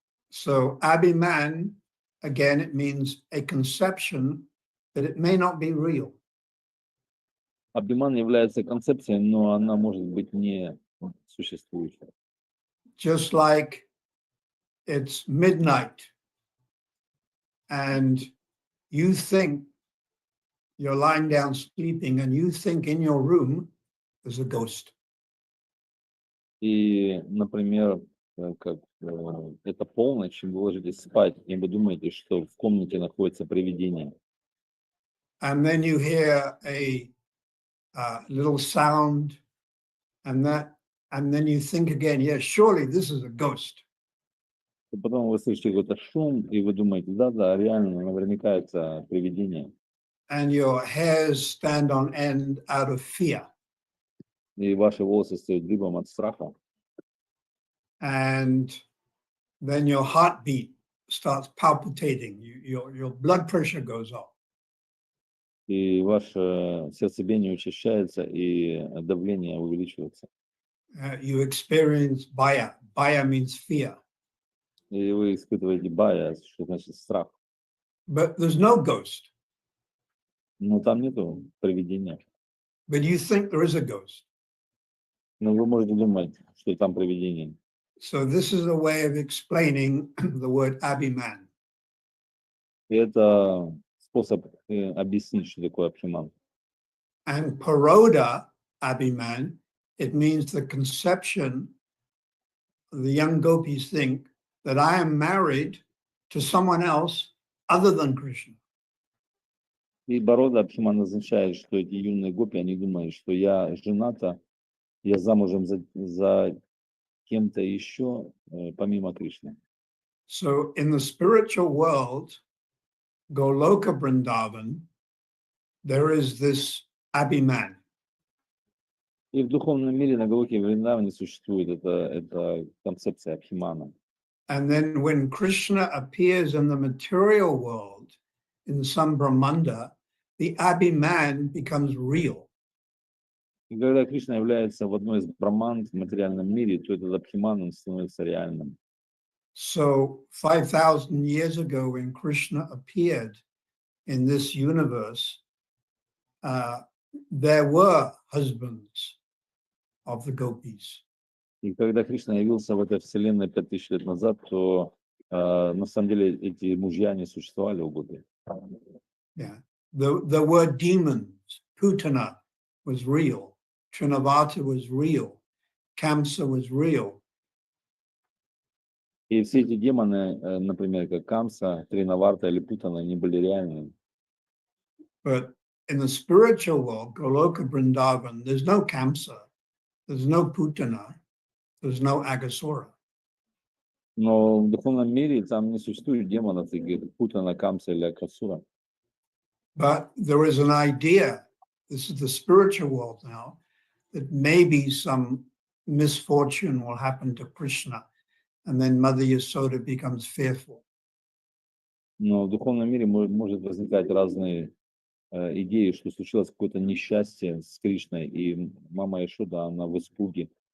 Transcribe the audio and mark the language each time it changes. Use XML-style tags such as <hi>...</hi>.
<en>So Abhiman, again, it means a conception that it may not be real.</en> <ru>Абхиман является концепцией, но она может быть не существующей.</ru> <en>Just like it's midnight and you think you're lying down sleeping and you think in your room there's a ghost.</en> <ru>И, например, как это полночь, вы ложитесь спать, и вы думаете, что в комнате находится привидение.</ru> <en>And then you hear a little sound and then you think again, yes, surely this is a ghost.</en> <ru>И потом вы слышите какой-то шум, и вы думаете, да, реально, наверняка это привидение.</ru> <en>And your hairs stand on end out of fear.</en> <ru>И ваши волосы стоят дыбом от страха.</ru> <en>And then your heartbeat starts palpitating. Your blood pressure goes up.</en> <ru>И ваше сердцебиение учащается, и давление увеличивается.</ru> <en>You experience baya. Baya means fear.</en> <ru>И вы испытываете бая, что значит страх.</ru> <en>But there's no ghost.</en> <ru>Но там нету привидения.</ru> <en>But you think there is a ghost.</en> <ru>Но вы можете думать, что там привидение.</ru> <en>So this is a way of explaining the word Abhiman.</en> <ru>И это способ объяснить, что такое Абхиман.</ru> <en>And Paroda Abhiman, it means the conception, the young gopis think that I am married to someone else other than Krishna.</en> <ru>И Барода Абхиман означает, что эти юные гопи, они думают, что я жената, я замужем за кем-то еще, помимо Кришны.</ru> <en>So in the spiritual world, Goloka Vrindavan, there is this Abhiman.</en> <ru>И в духовном мире на Галоке и Вриндаване существует эта концепция Абхимана.</ru> <en>And then when Krishna appears in the material world, in some Brahmanda, the Abhiman becomes real.</en> <ru>И когда Кришна является в одной из браманд в материальном мире, то этот Абхиман, он становится реальным.</ru> <en>So 5,000 years ago, when Krishna appeared in this universe, there were husbands of the gopis.</en> <ru>И когда Кришна явился в этой вселенной 5000 лет назад, то на самом деле эти мужья не существовали у Гопи.</ru> <en>Yeah, there were demons. Putana was real. Trinavata was real. Kamsa was real.</en> <ru>И все эти демоны, например, как Камса, Тринаварта или Путана, они были реальными.</ru> <en>But in the spiritual world, Goloka Vrindavan, there's no Kamsa, there's no Putana, there's no Agasura.</en> <ru>Но в духовном мире там не существует демонов, таких как Путана, Камса или Акасура.</ru> <en>But there is an idea, this is the spiritual world now, that maybe some misfortune will happen to Krishna, and then Mother Yasoda becomes fearful.</en> <ru>Но в духовном мире может возникать разные идеи, что случилось какое-то несчастье с Кришной, и мама Яшода, она в испуге.</ru>